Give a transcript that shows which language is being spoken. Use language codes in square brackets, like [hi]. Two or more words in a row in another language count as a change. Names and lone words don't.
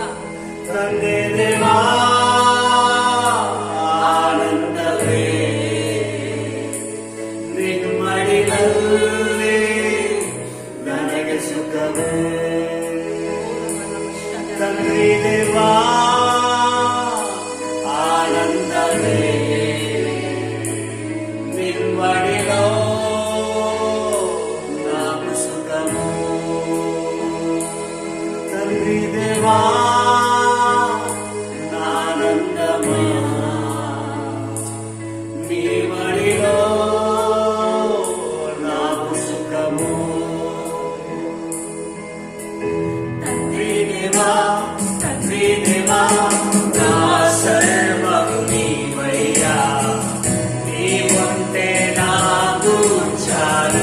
[kn] ತಂದೆ ದೇವಾ ಆನಂದವೇ ನಿಮ್ಮಡಿಲಲ್ಲಿ ನನಗೆ ಸುಖವೇ. ತಂದೆ ದೇವಾ ಆನಂದವೇ ನಿಮ್ಮಡಿಲೋ [te] నాకు సుఖము. [kn] ತಂದೆ ದೇವಾ [te] ఆనందమా మీ మడిలో నాకు సుఖము. తండ్రి దేవా నా సర్వం నీవయ్యా, నీవుంటే నాకు చాలు.